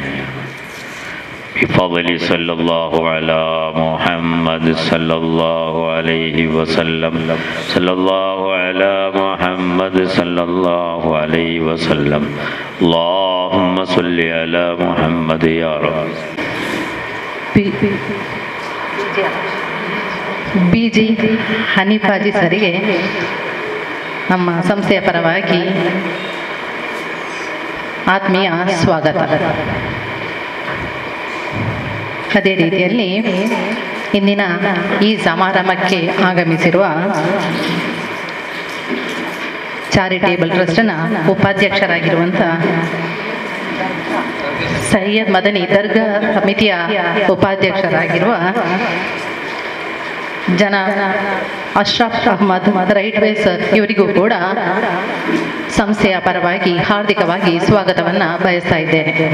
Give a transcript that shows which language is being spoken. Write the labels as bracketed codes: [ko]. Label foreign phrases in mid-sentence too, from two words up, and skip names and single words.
[ar] بفضل صلى الله على محمد صلى الله عليه وسلم. صلى الله على محمد صلى الله عليه وسلم. اللهم صل على محمد يا رب. [kn] BG ಹನೀಫಾಜಿ ಸರಿಗೆ ನಮ್ಮ ಸಂಸ್ಥೆಯ ಪರವಾಗಿ ಆತ್ಮೀಯ ಸ್ವಾಗತ. ಅದೇ ರೀತಿಯಲ್ಲಿ ಇಂದಿನ ಈ ಸಮಾರಂಭಕ್ಕೆ ಆಗಮಿಸಿರುವ [en] charitable trust [kn] ಉಪಾಧ್ಯಕ್ಷರಾಗಿರುವಂಥ ಸೈಯದ್ ಮದನಿ ದರ್ಗಾ ಸಮಿತಿಯ ಉಪಾಧ್ಯಕ್ಷರಾಗಿರುವ ಅಶ್ರಫ್ ಅಹ್ಮದ್ ರೈಟ್ ವೇ ಸರ್ ಇವರಿಗೂ ಕೂಡ ಸಂಸ್ಥೆಯ ಪರವಾಗಿ ಹಾರ್ದಿಕವಾಗಿ ಸ್ವಾಗತವನ್ನು ಬಯಸ್ತಾ ಇದ್ದೇನೆ.